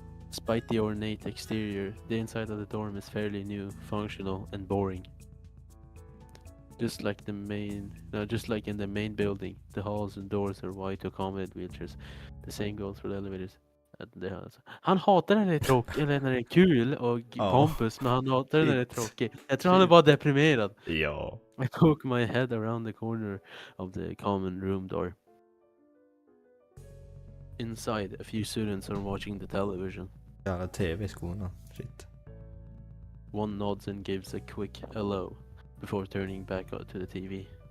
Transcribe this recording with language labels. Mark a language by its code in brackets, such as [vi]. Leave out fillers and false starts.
[en] Despite the ornate exterior, the inside of the dorm is fairly new, functional, and boring. Just like in the main building, the halls and doors are wide to accommodate wheelchairs. The same goes for the elevators. [sv] Han hatar när det är tråkigt, eller när det är kul och pompous, men han hatar när det är tråkigt. Jag tror han är bara deprimerad. Ja. [en] I poke my head around the corner of the common room door. Inside, a few students are watching the television. [sv] Jävla TV i skolan. Shit. [en] One nods and gives a quick hello before turning back to the TV.